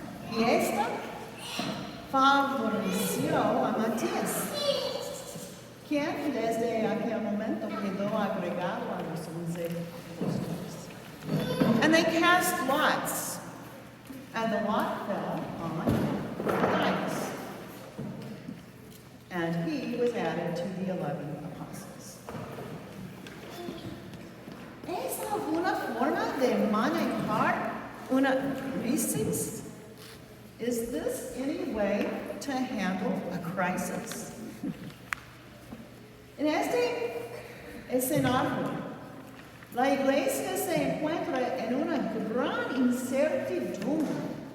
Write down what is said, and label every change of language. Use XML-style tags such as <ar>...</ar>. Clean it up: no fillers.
<es>Y ésta favoreció a Matías, quien desde aquel momento quedó agregado a los 11 apóstoles.</es> <en>And they cast lots, and the lot fell on Matthias, and he was added to the 11 apostles.</en> <es>¿Es alguna forma de manejar una crisis?</es> <en>Is this any way to handle a crisis?</en> <es>En este escenario, la Iglesia se encuentra en una gran incertidumbre.</es>